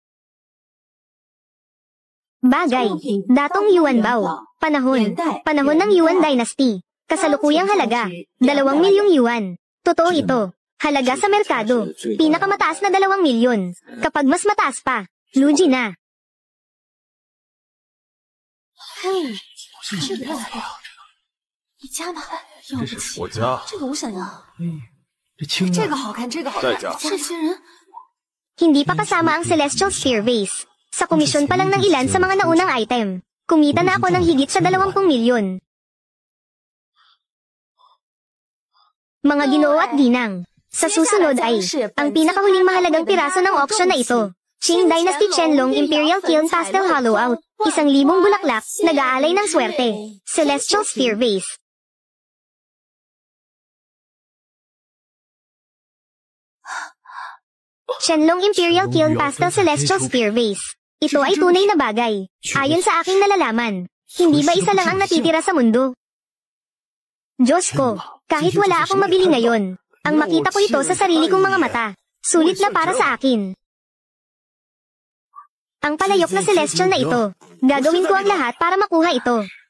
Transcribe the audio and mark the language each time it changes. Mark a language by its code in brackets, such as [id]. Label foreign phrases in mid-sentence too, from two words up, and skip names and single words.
[tl] Bagay. Datong Yuan Bao. Panahon. Panahon ng Yuan Dynasty. Kasalukuyang halaga. 2,000,000 yuan. Totoo ito. Halaga sa merkado. Pinakamataas na 2,000,000. Kapag mas mataas pa, lugi na. [zh] 嘿，这个你家吗？要不起，我家。这个我想要。这青这个好看，这个好看。这些人 [tl] Hindi pa kasama ang Celestial Sphere Vase. Sa komisyon pa lang ng ilan sa mga naunang item. Kumita na ako ng higit sa 20,000,000. Mga ginoo at ginang. Sa susunod ay, ang pinakahuling mahalagang piraso ng auction na ito. [en] Qing Dynasty Qianlong Imperial Kiln Pastel Hollow Out. [tl] 1,000 bulaklak, nag-aalay ng swerte. [en] Celestial Sphere Vase. Qianlong Imperial Kiln Pastel Celestial Sphere Vase. [tl] Ito ay tunay na bagay. Ayon sa aking nalalaman, hindi ba isa lang ang natitira sa mundo? Diyos ko, kahit wala akong mabili ngayon, ang makita ko ito sa sarili kong mga mata. Sulit na para sa akin. Ang palayok na celestial na ito, gagawin ko ang lahat para makuha ito.